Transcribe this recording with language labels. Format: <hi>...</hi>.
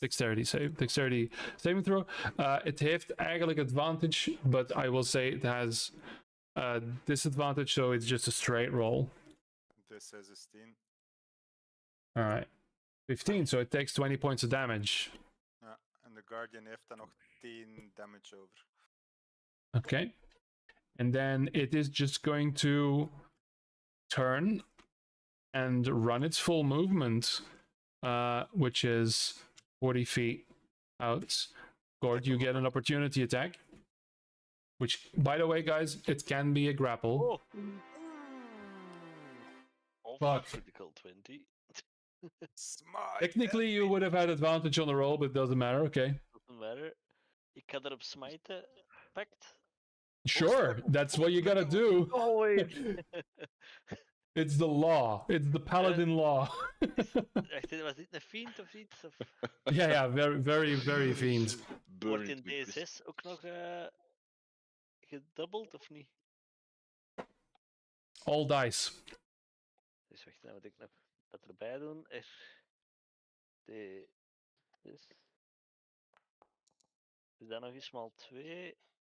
<en>Dexterity save. Dexterity saving throw.</en> <nl>Het heeft eigenlijk advantage,</nl> <en>but I will say it has disadvantage, so it's just a straight roll. This says 16. Alright. 15, so it takes 20 points of damage.</en> <nl>Ja, en de Guardian heeft dan nog 10 damage over.</nl> <en>Okay. And then it is just going to turn and run its full movement, which is 40 feet out. Gord, you get an opportunity attack. Which, by the way, guys, it can be a grapple. Oh, Fuck. critical 20. Smite Technically, you would have had advantage on the roll, but it doesn't matter. Okay. Doesn't matter.</en> <nl>Ik ga erop smijten. Pact.</nl> <en>Sure, that's what you gotta do. Always. It's the law. It's the paladin law.</en> <nl>Echt, was dit een fiend of iets? Of</nl> <en>Yeah, very, very, very fiend.</en> <nl>wordt</nl> <en>Burned</en> <nl>in</nl> <en>with</en> <nl>D6 ook nog gedubbeld of niet?</nl> <en>All dice.</en> <nl>Dus wacht, dan moet ik nog wat erbij doen. Dus dan nog eens maal 2.</nl>